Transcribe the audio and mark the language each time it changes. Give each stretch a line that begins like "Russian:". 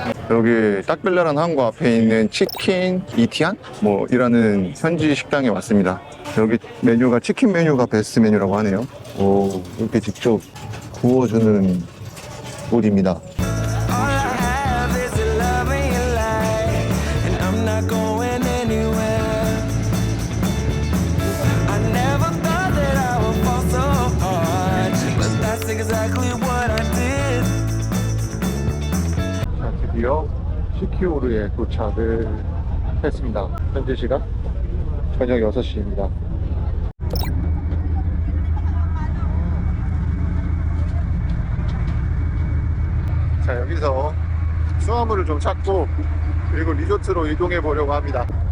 Korean: 여기 딱빌라라는 항구 앞에 있는 치킨 이티안? 뭐 이라는 현지 식당에 왔습니다. 여기 메뉴가 치킨 메뉴가 베스트 메뉴라고 하네요. 오, 이렇게 직접 구워주는 곳입니다.
English: All I have is your love and your light, and I'm not going anywhere. I never thought that I would fall so hard, but that's exactly what I did.
Korean: 자, 드디어 시키오르에 도착을 했습니다. 현재 시각 저녁 6시입니다. 자, 여기서 수화물을 좀 찾고 그리고 리조트로 이동해 보려고 합니다.